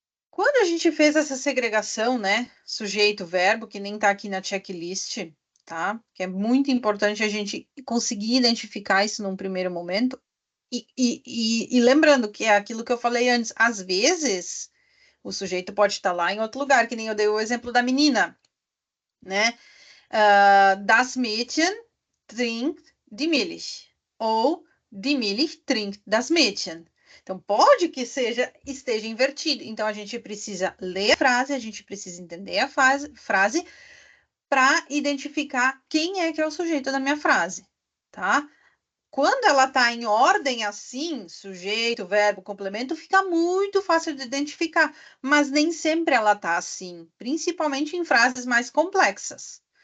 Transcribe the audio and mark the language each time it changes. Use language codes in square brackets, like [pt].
[pt] Quando a gente fez essa segregação, né, sujeito-verbo, que nem tá aqui na checklist, tá? Que é muito importante a gente conseguir identificar isso num primeiro momento. E lembrando que é aquilo que eu falei antes, às vezes o sujeito pode estar lá em outro lugar, que nem eu dei o exemplo da menina, né? [de] Das Mädchen trinkt die Milch. Ou die Milch trinkt das Mädchen. [pt] Então, pode que esteja invertido. Então, a gente precisa ler a frase, a gente precisa entender a frase para identificar quem é que é o sujeito da minha frase, tá? Quando ela está em ordem assim, sujeito, verbo, complemento, fica muito fácil de identificar, mas nem sempre ela está assim, principalmente em frases mais complexas.